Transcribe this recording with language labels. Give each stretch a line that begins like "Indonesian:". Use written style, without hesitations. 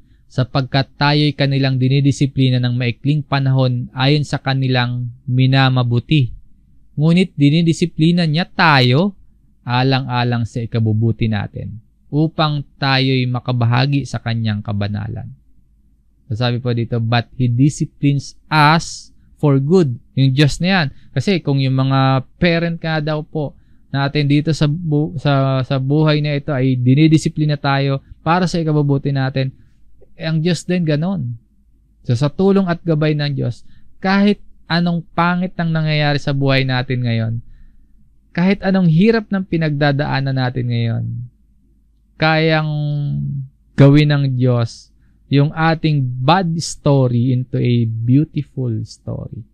Filipino: Sapagkat tayo'y kanilang dinidisiplina ng maikling panahon ayon sa kanilang minamabuti. Ngunit dinidisiplina niya tayo alang-alang sa ikabubuti natin upang tayo'y makabahagi sa kanyang kabanalan. Sabi po dito,
English: but He disciplines us for good.
Filipino: Yung Diyos na yan. Kasi kung yung mga parent ka daw po natin dito sa buhay na ito ay dinidisiplina tayo para sa ikabubuti natin, ang Diyos din ganon. So sa tulong at gabay ng Diyos, kahit anong pangit ang nangyayari sa buhay natin ngayon, kahit anong hirap ng pinagdadaanan natin ngayon, kayang gawin ng Diyos yung ating
English: bad story into a beautiful story.